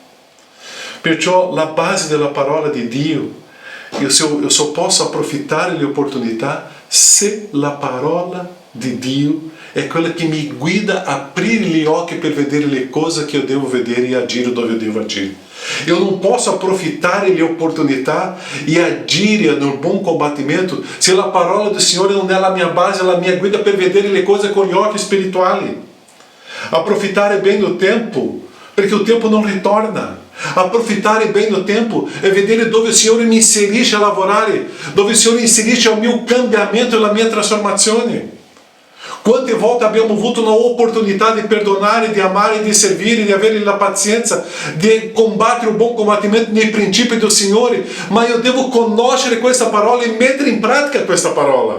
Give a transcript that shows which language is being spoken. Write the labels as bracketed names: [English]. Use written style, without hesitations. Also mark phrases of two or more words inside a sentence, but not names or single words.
[Italian] Perciò la base della parola di Dio, io só posso approfittare le opportunità se la parola di Dio è quella che mi guida a aprire gli occhi per vedere le cose che io devo vedere e agire dove eu devo agire. [Portuguese] Eu não posso aproveitar [Italian] le opportunità e agire nel buon combattimento [Portuguese] se a parola do Senhor não é a minha base, a minha guida [Italian] per vedere le cose con gli occhi spirituali. [Portuguese] Approfittare bem do tempo, [Italian] perché il tempo non ritorna. Approfittare [Portuguese] bem do tempo é [Italian] vedere dove il Signore mi inserisce a lavorare, dove il Signore inserisce il mio cambiamento e la mia trasformazione. Quante volte abbiamo avuto un'opportunità di perdonare, di amare, di servire, di avere la pazienza, di combattere un buon combattimento nei principi del Signore, ma io devo conoscere questa parola e mettere in pratica questa parola.